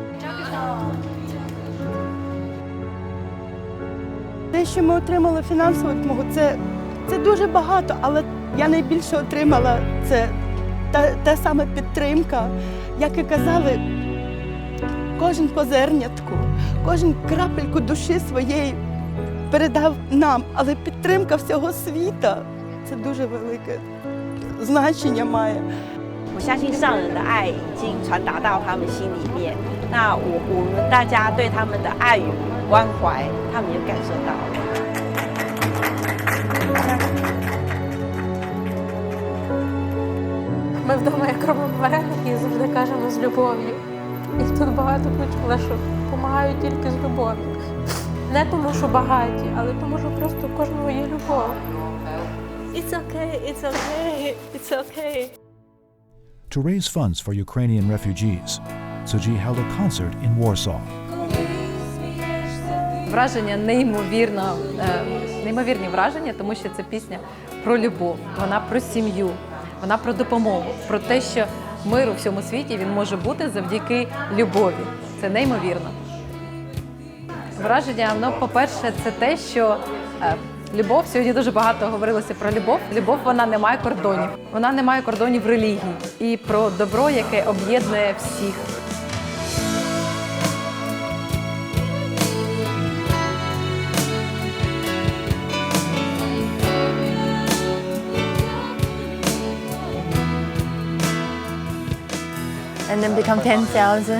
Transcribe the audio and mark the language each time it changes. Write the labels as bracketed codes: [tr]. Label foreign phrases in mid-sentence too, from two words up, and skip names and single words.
[uk] Те, що ми отримали фінансову допомогу, це дуже багато, але я найбільше отримала це та сама підтримка. Як і казали, кожен по зернятку, кожен крапельку душі своєї передав нам, але підтримка всього світа – це дуже велике значення має. [zh] 我相信上人的爱已经传达到他们心里面，那我们大家对他们的爱与关怀，他们也感受到了。 [uk] Ми вдома як робимо вареники і завжди кажемо з любов'ю. І тут багато почула, що допомагають тільки з любов'ю. Не тому, що багаті, але тому, що просто у кожного є любов. [en] It's okay, it's okay, it's okay. To raise funds for Ukrainian refugees, Tzu Chi held a concert in Warsaw. [uk] Враження неймовірні враження, тому що це пісня про любов, вона про сім'ю, вона про допомогу, про те, що мир у всьому світі він може бути завдяки любові. Це неймовірно. Враження, по-перше, це те, що любов, сьогодні дуже багато говорилося про любов. Любов, вона не має кордонів. Вона не має кордонів релігії. І про добро, яке об'єднує всіх. [en] And then become 10,000.